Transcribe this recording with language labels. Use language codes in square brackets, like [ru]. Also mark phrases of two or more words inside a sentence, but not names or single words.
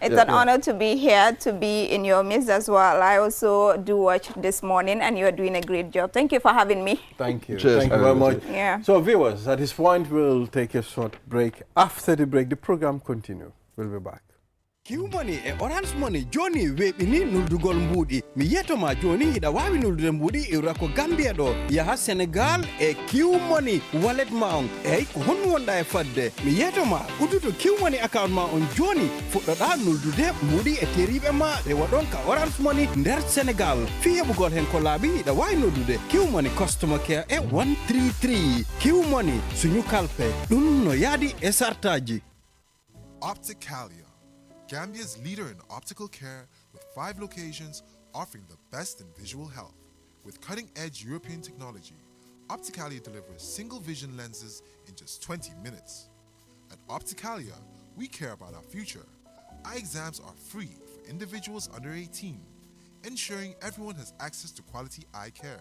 [en] It's an honor to be here, to be in your midst as well. I also do watch this morning, and you're doing a great job. Thank you for having me. Thank you. Cheers. Thank you very much. Yeah. So, viewers, at this point, we'll take a short break. After the break, the program continues. We'll be back. [ff] Q-Money e Orange Money Johnny weɓini nuldugol mbuuɗi mi yetoma joni hiɗa wawi nuldude mbuuɗi iwra ko Gambia ɗo yaha Sénégal e Q-Money wallet ma on eyyi ko honno wonɗa e fadde mi yetoma udduto Q-Money account ma on joni fuɗɗoɗa nuldude mbuuɗi e teriɓe ma rewa ɗon ka Orange Money nder Sénégal fi heɓugol hen ko laaɓi hiɗa wawi noddude Q-Money [en] customer care [ff] e 133 Q-Money suñu kalpe ɗum no yaadi e sartaji. [en] Opticalia, Gambia's leader in optical care with 5 locations offering the best in visual health. With cutting-edge European technology, Opticalia delivers single vision lenses in just 20 minutes. At Opticalia, we care about our future. Eye exams are free for individuals under 18, ensuring everyone has access to quality eye care.